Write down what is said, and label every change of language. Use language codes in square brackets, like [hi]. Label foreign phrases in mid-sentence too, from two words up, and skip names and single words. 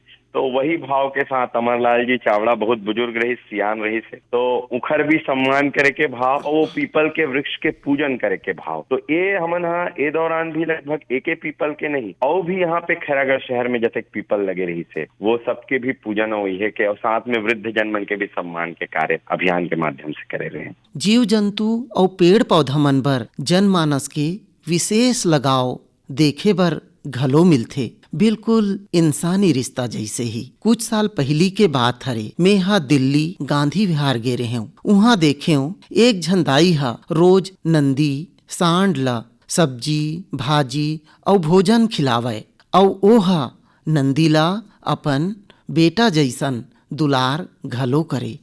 [hne] तो वही भाव के साथ अमरलाल जी चावड़ा बहुत बुजुर्ग रही, सियान रही से, तो उखर भी सम्मान करे के भाव और वो पीपल के वृक्ष के पूजन करे के भाव। तो ये हमन हाँ ए दौरान भी लगभग एक पीपल के नहीं और भी यहाँ पे खैरागढ़ शहर में जैसे पीपल लगे रही से वो सबके भी पूजन हुई है के, और साथ में वृद्ध जनमन के भी सम्मान के कार्य अभियान के माध्यम से करे रहे हैं। जीव जंतु और पेड़ पौधा मन बर जनमानस के विशेष लगाव देखे बर घलो मिलथे, बिल्कुल इंसानी रिश्ता जैसे ही। कुछ साल पहली के बात हरे, मैं यहाँ दिल्ली गांधी विहार गे रहे हूँ। वहाँ देखे हूँ एक झंदाई हा रोज नंदी सांड ला सब्जी भाजी और भोजन खिलावे और ओहा नंदी ला अपन बेटा जैसन दुलार घलो करे।